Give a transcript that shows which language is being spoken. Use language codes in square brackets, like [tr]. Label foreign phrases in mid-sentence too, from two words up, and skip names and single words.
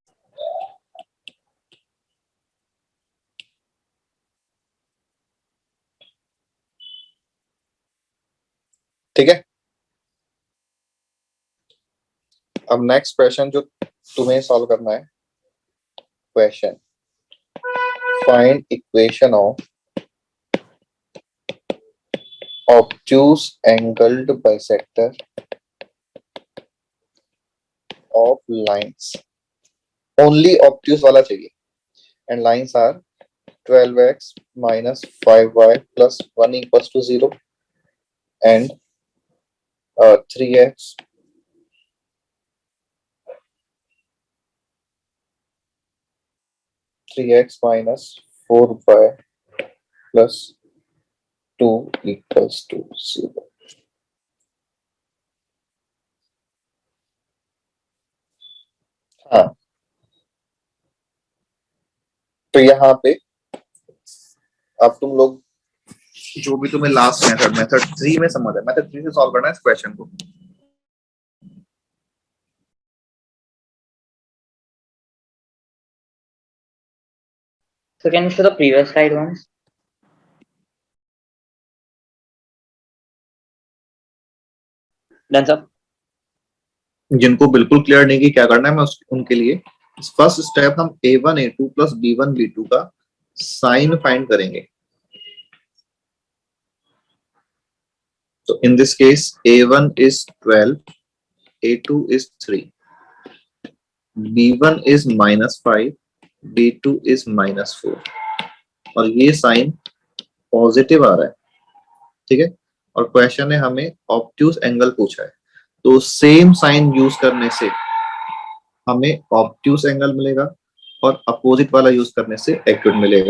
[hi] ठीक है, अब [en] next question [hi] जो तुम्हें सॉल्व करना है, [en] question find equation of obtuse angled bisector of lines. only obtuse [hi] वाला चाहिए, [en] and lines are 12x minus 5y plus 1 equals to 0 and 3x minus 4y plus 2 equals to 0। [hi] हाँ, तो यहाँ पे अब तुम लोग जो भी तुम्हें [en] last method [hi] 3 में समझ है, मेथड 3 से सॉल्व करना है इस क्वेश्चन को। [en] So can you show the previous slide once? Done, sir. [hi] जिनको बिल्कुल क्लियर नहीं कि क्या करना है, मैं उनके लिए [en] first step [hi] हम a1 a2 प्लस b1 b2 का [en] sign find [hi] करेंगे। [en] तो in this case a1 is 12, a2 is 3, b1 is -5, b2 is -4, [hi] और ये [en] sign positive [hi] आ रहा है। ठीक है, और क्वेश्चन ने हमें [en] obtuse angle [hi] पूछा है, तो [en] same sign use [hi] करने से हमें [en] obtuse angle [hi] मिलेगा और अपोजिट वाला यूज करने से एक्यूट मिलेगा।